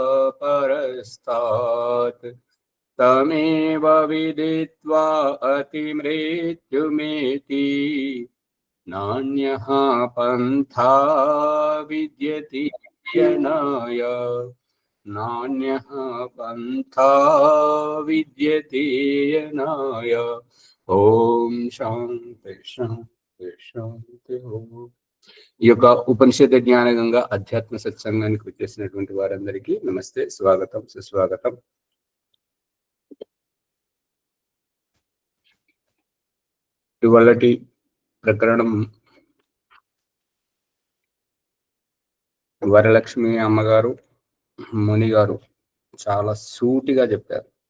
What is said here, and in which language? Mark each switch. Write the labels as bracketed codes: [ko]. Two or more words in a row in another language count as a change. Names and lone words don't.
[sa] परस्तात् तमेव विदित्वा अतिमृत्युमेति नान्यः पन्था विद्यते यनाय नान्यः पन्था विद्यते यनाय। ఓం శాంతి శాంతి శాంతి ఓం. [te] ఈ యొక్క ఉపనిషద జ్ఞానగంగా అధ్యాత్మ సత్సంగానికి వచ్చేసినటువంటి వారందరికీ నమస్తే, స్వాగతం, సుస్వాగతం. ఇవాళటి ప్రకరణం వరలక్ష్మి అమ్మగారు, ముని గారు చాలా సూటిగా చెప్పారు.